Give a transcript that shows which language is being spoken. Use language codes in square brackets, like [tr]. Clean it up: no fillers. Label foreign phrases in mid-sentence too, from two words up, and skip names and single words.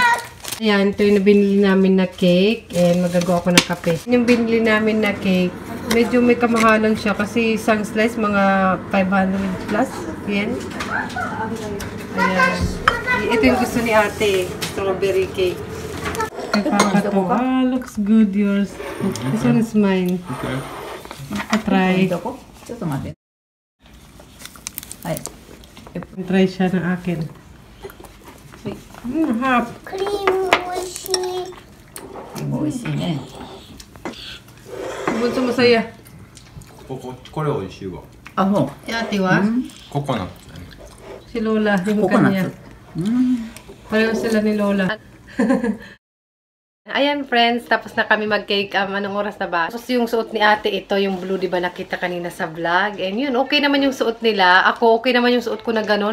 [tl] Ayan, ito yung binili namin na cake. And magagawa ko ng kape. Yung binili namin na cake, medyo may kamahalan siya kasi isang slice, mga 500 plus. Yan. Ayan. Ito yung gusto ni ate. [en] Strawberry cake. Looks good yours. This one is mine. I'll try. [tl] Try siya ng akin. Hap. Bunso masaya. [ja] これ美味しいわ。 [tl] Si ate wa? [ja] ココナッツ。 [tl] Si Lola. Yung kanya. Pareho sila ni Lola. Ayan friends, tapos na kami mag-cake. Anong oras na ba? Tapos yung suot ni ate, ito yung blue, di ba nakita kanina sa vlog. And yun, okay naman yung suot nila. Ako, okay naman yung suot ko na ganun.